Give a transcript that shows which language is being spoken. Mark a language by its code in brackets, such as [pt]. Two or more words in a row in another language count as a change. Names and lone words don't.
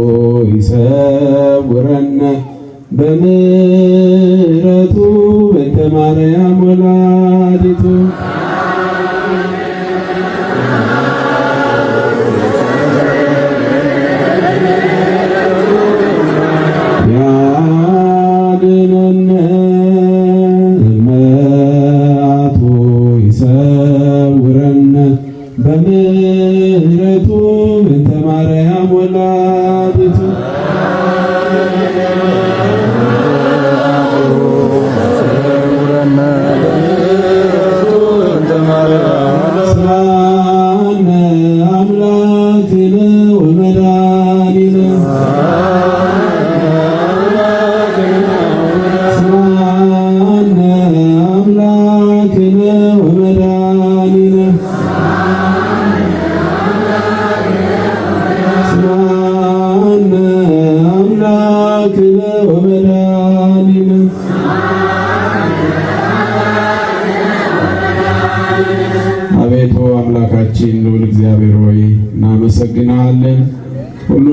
[gez] ይሰውረነ በምሕረቱ እንተ ማርያም ወላዲቱ ያድነነ መዓቱ ይሰውረነ በምሕረቱ እንተ ማርያም ወላዲቱ ስብሐነ አምላክነ ወመድኃኒነ ስብሐነ አምላክነ ወመድኃኒነ ስብሐነ አምላክነ ወመድኃኒነ [am] አቤቱ አምላካችን ልዑል እግዚአብሔር ሆይ እናመሰግናለን። ሁሉን